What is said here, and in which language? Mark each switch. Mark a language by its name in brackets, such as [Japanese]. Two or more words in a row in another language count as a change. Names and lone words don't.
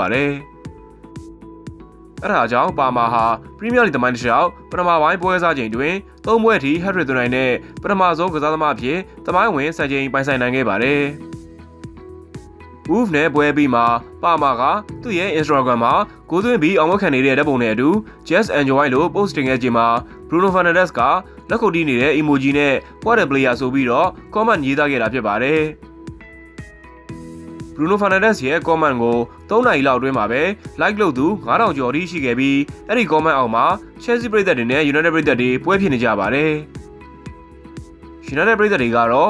[Burmese] ပါတယ်။အဲဒါကြောင့်ပါမာဟာပရီးမီးယားလိဂ်သမိုင်းတစ်လျှောက်ပထမပိုင်းပွဲကစားချိန်တွင်3ပွဲအထိ hat-trick သွင်းနိုင်တဲ့ပထမဆုံးကစားသမားအဖြစ်သမိုင်းဝင်စံချိန်ပိုင်ဆိုင်နိုင်ခဲ့ပါတယ်။ Wolves နဲ့ပွဲပြီးမှာပါမာကသူ့ရဲ့ Instagram မှာ ကိုသွင်းပြီးအောင်မခံနေတဲ့ဓာတ်ပုံနဲ့အတူ [English] Just Enjoy [Burmese] လို့ post တင်ခဲ့ချိန်မှာ Bruno Fernandes ကလက်ခုပ်တီးနေတဲ့ emoji နဲ့ [English] What a player [Burmese] ဆိုပြီးတော့ comment ရေးသားခဲ့တာဖြစ်ပါတယ်။ Bruno Fernandes ရဲ့ comment ကို3နာရီ လောက်အတွင်းမှာပဲ like လုပ်သူ9000ကျော်ထိရှိခဲ့ပြီးအဲ့ဒီ comment အောက်မှာ Chelsea ပြည်သက်တွေနဲ့ United ပြည်သက်တွေပွဲဖြစ်နေကြပါတယ်။ United ပြည်သက်တွေကတော့